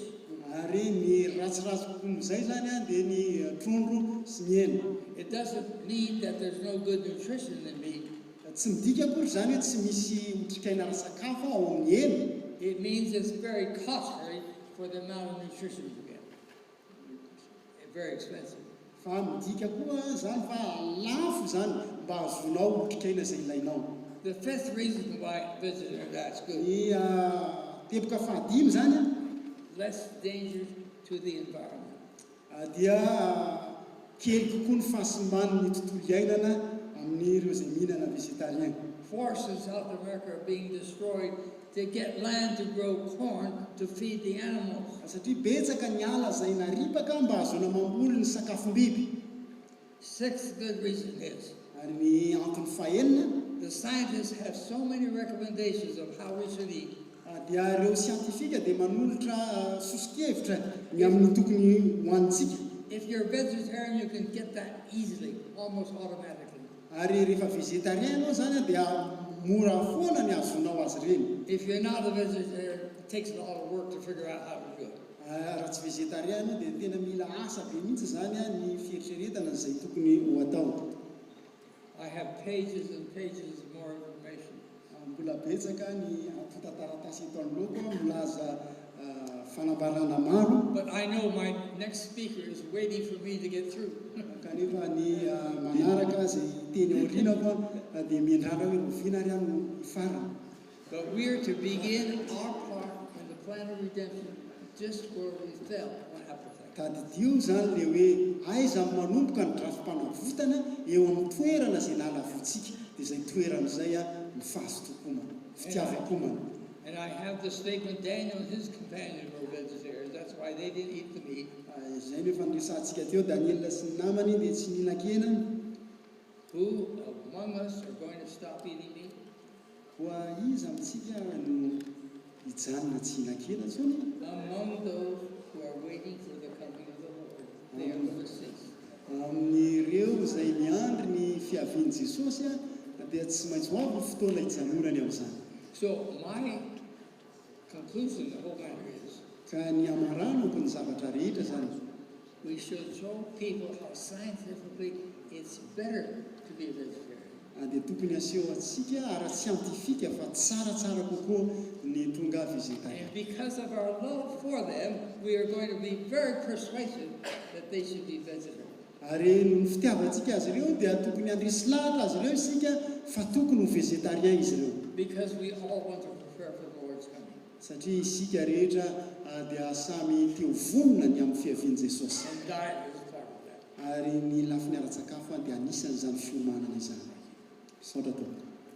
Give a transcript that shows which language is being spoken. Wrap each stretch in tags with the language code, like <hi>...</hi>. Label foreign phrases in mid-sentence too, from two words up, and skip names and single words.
<mg>Ary ny ratsiratsy kokoa izay zany dia ny trondro sy ny hena.</mg> <en>It doesn't mean that there's no good nutrition in meat.</en> <mg>Tsy midika akory zany hoe tsy misy otrikaina ara-sakafo ao amin'ny hena.</mg> <en>It means it's very costly for the amount of nutrition you get. Very expensive.</en> <mg>Fa midika koa zany fa lafo zany mba azonao otrikaina izay ilainao.</mg> <en>The fifth reason why vegetarian diet's good.</en> <mg>Ny teboka fahadimy zany</mg> <en>Less danger to the environment.</en> <mg>Dia kely kokoa ny fahasimban'ny tontolo iainana amin'ireo izay mihinana végétarien.</mg> <en>Forests in South America are being destroyed to get land to grow corn to feed the animals.</en> <mg>Satria betsaka ny ala izay naripaka mba azona mamboly ny sakafom-biby.</mg> <en>Sixth good reason is</en> <mg>Ary ny antony fahaenina,</mg> <en>the scientists have so many recommendations of how we should eat.</en> <mg>dia ireo siantifika dia manolotra sosikevitra ny amin'ny tokony hoanintsika.</mg> <en>If you're a vegetarian, you can get that easily, almost automatically.</en> <mg>Ary rehefa végétarien ianao zany dia mora foana ny azonao azy ireny.</mg> <en>If you're not a vegetarian, it takes a lot of work to figure out how to do it.</en> <mg>Raha tsy végétarien ianao dia tena mila asa be mihitsy zany ny fieritreretana izay tokony ho atao.</mg> <en>I have pages and pages of more information.</en> <mg>Mbola betsaka ny ampotantaratasy eto anoloako milaza fanambarana maro.</mg> <en>But I know my next speaker is waiting for me to get through.</en> <mg>Kanefa ny manaraka izay teny aorianako dia miandrana hoe rovina ary amin'ny farany.</mg> <en>But we're to begin our part in the plan of redemption just where we fell on appetite.</en> <mg>Tadidio zany le hoe aiza manomboka ny drafim-panavotana eo amin'ny toerana izay nalavotsika dia izay toerana izay ny fahazotokomana, fitiavakomana.</mg> <en>And I have the statement, Daniel and his companions were vegetarians. That's why they didn't eat the meat.</en> <mg>Izay no fandresantsika teo Daniel sy ny namany dia tsy nihinan-kena.</mg> <en>Who among us are going to stop eating meat?</en> <mg>Koa iza amintsika no hijanona tsy hinan-kena zany?</mg> <en>Among those who are waiting for the coming of the Lord, they are going to cease.</en> <mg>Amin'ireo izay miandry ny fiavian'i Jesosy dia tsy maintsy ho avy fotoana hijanonany amin'izany.</mg> <en>So my conclusion, the whole matter is,</en> <mg>Ka ny amaranako ny zavatra rehetra zany,</mg> <en>we should show people how scientifically it's better to be a vegetarian.</en> <mg>dia tokony aseho antsika ara-siantifika fa tsaratsara kokoa ny tonga vegetarian.</mg> <en>And because of our love for them, we are going to be very persuasive that they should be vegetarian.</en> <mg>Ary ny fitiavantsika azy ireo dia tokony handrisy lahatra azy ireo isika fa tokony ho vegetarien izy ireo.</mg> <en>Because we all want to prepare for the Lord's coming.</en> <mg>Satria isika rehetra dia samy te ho vonona ny amin'ny fiavian'i Jesosy.</mg> <en>And diet is part of that.</en> <mg>Ary ny lafiny ara-tsakafo dia anisan'izany fiomanana izany. Saotra tompoko.</mg>